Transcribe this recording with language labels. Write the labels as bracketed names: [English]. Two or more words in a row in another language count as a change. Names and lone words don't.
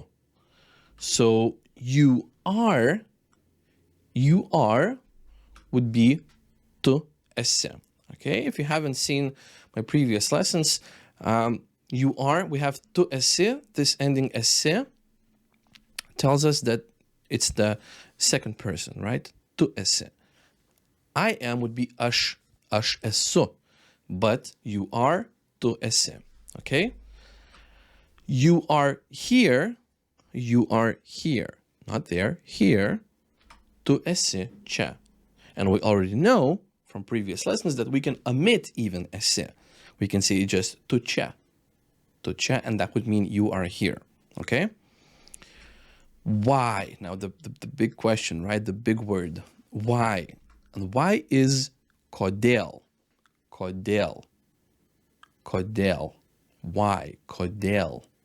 [English] So you are would be [Lithuanian] tu esi. [English] Okay, if you haven't seen my previous lessons, you are, we have [Lithuanian] tu esi. [English] This ending esi tells us that it's the second person, right? [Lithuanian] Tu esi. [English] I am would be [Lithuanian] aš esu, [English] but you are [Lithuanian] tu esi. [English] Okay? You are here, not there, here, [Lithuanian] tu esi čia. [English] And we already know from previous lessons that we can omit even esi. We can say just [Lithuanian] tu čia, [English] and that would mean you are here. Okay? Why? Now the big question, right? The big word. Why? And why is kodėl. [Lithuanian] Kodėl. [English] Why? Kodėl.